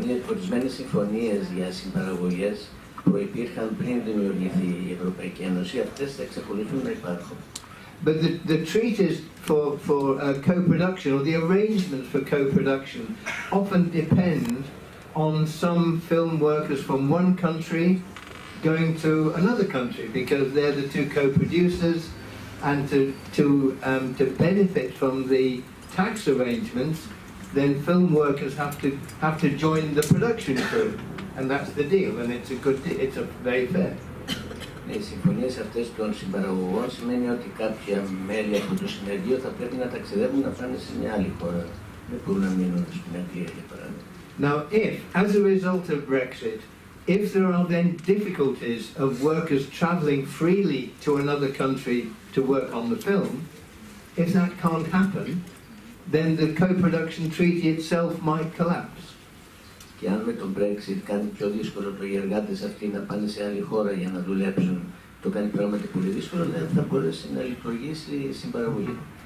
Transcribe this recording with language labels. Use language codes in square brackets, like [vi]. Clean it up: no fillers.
[el] Ορισμένες συμφωνίες για συμπαραγωγές που υπήρχαν πριν δημιουργηθεί η Ευρωπαϊκή Ένωση, αυτές θα εξακολουθούν να υπάρχουν. [en] But the treaties for co-production, or the arrangements for co-production, often depend on some film workers from one country going to another country, because they're the two co-producers, and to benefit from the tax arrangements, then film workers have to join the production crew, and that's the deal, and it's a very fair. [el] Οι συμφωνίες αυτές των συμπαραγωγών σημαίνει ότι κάποια μέλη από το συνεργείο θα πρέπει να ταξιδεύουν να πάνε σε μια άλλη χώρα. Δεν μπορούν να μείνουν στην Αγγλία, για παράδειγμα. [en] Now, if, as a result of Brexit, if there are then difficulties of workers travelling freely to another country to work on the film, if that can't happen, then the co-production treaty itself might collapse. [el] Και αν με τον Brexit κάνει πιο δύσκολο οι εργάτες αυτοί να πάνε σε άλλη χώρα για να δουλέψουν, το κάνει πράγματι πολύ δύσκολο, δεν θα μπορέσει να λειτουργήσει η συμπαραγωγή.